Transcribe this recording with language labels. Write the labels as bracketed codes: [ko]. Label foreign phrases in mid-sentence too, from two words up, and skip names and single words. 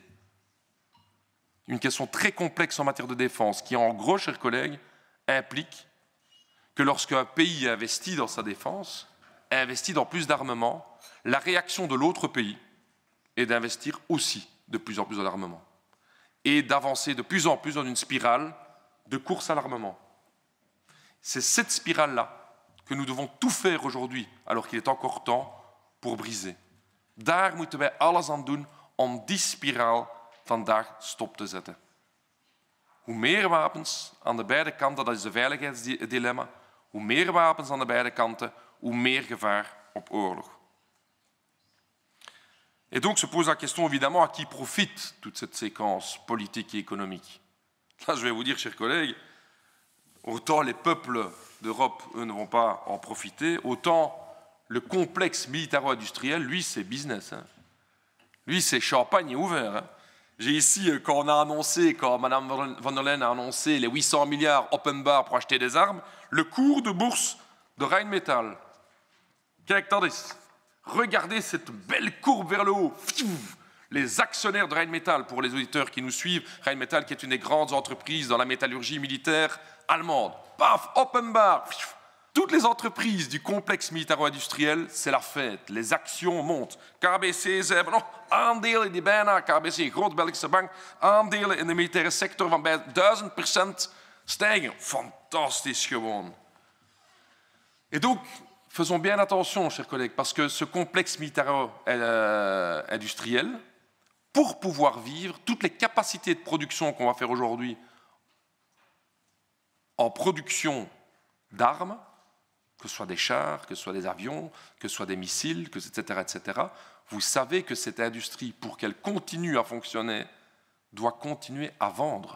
[fr] Une question très complexe en matière de défense qui, en gros, chers collègues, implique que lorsqu'un pays investit dans sa défense, investit dans plus d'armement, la réaction de l'autre pays est d'investir aussi de plus en plus dans l'armement et d'avancer de plus en plus dans une spirale de course à l'armement. C'est cette spirale-là que nous devons tout faire aujourd'hui, alors qu'il est encore temps, pour briser. [nl] Daar moeten wij alles aan doen om die spiraal vandaag stop te zetten. Hoe meer wapens aan de beide kanten, dat is de veiligheidsdilemma, hoe meer wapens aan de beide kanten, hoe meer gevaar op oorlog. [fr] Et donc se pose la question évidemment à qui profite toute cette séquence politique et économique. Là, je vais vous dire, chers collègues, autant les peuples d'Europe, eux, ne vont pas en profiter, autant le complexe militaro-industriel, lui, c'est business. Hein. Lui, c'est champagne et ouvert. Hein. J'ai ici, quand Mme von der Leyen a annoncé les 800 milliards [en] open bar [fr] pour acheter des armes, le cours de bourse de Rheinmetall. [nl] Kijk, dat is. [fr] Regardez cette belle courbe vers le haut. Les actionnaires de Rheinmetall, pour les auditeurs qui nous suivent, Rheinmetall qui est une des grandes entreprises dans la métallurgie militaire allemande. Paf, [en] open bar. [fr] Toutes les entreprises du complexe militaro-industriel, c'est la fête. Les actions montent. [nl] KBC, ze hebben nog aandelen die bijna, KBC, grote Belgische bank, aandelen in de militaire sector van bij 1000% stijgen. Fantastisch gewoon. [fr] Et donc, faisons bien attention, chers collègues, parce que ce complexe militaro-industriel, pour pouvoir vivre, toutes les capacités de production qu'on va faire aujourd'hui en production d'armes, que ce soit des chars, que ce soit des avions, que ce soit des missiles, etc., etc., vous savez que cette industrie, pour qu'elle continue à fonctionner, doit continuer à vendre.